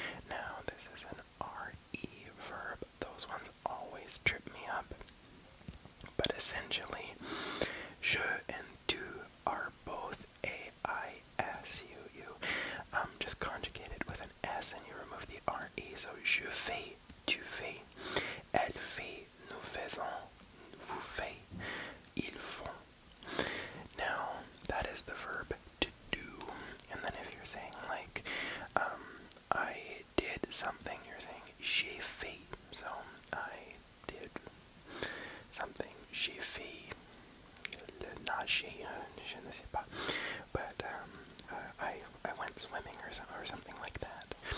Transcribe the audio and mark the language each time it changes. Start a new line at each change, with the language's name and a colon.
English: Now, this is an R-E verb. Those ones always trip me up. But essentially, je and tu are both A-I-S-U. You just conjugate it with an S and you remove the R-E.
French: So, je fais, tu fais, elle fait, nous faisons, vous faites, ils font.
English: Now, that is the verb to do. And then if you're saying, like, I did something, you're saying,
French: j'ai fait.
English: So, I did something.
French: J'ai fait. Nager, je ne sais pas.
English: But, I went swimming or something like that.